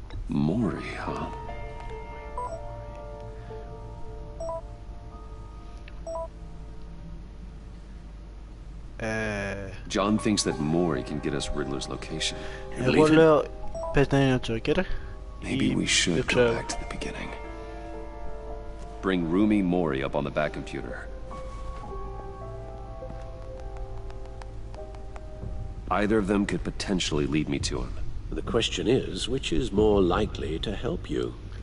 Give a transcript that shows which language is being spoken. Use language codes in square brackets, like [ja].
[en] Mori, huh? John thinks that Mori can get us Riddler's location. [el] Εγώ λέω, πες να είναι ο Τζόκερ. [en] Maybe we should go back to the beginning. Bring Rumi Mori up on the back computer. Either of them could potentially lead me to him. The question is, which is more likely to help you?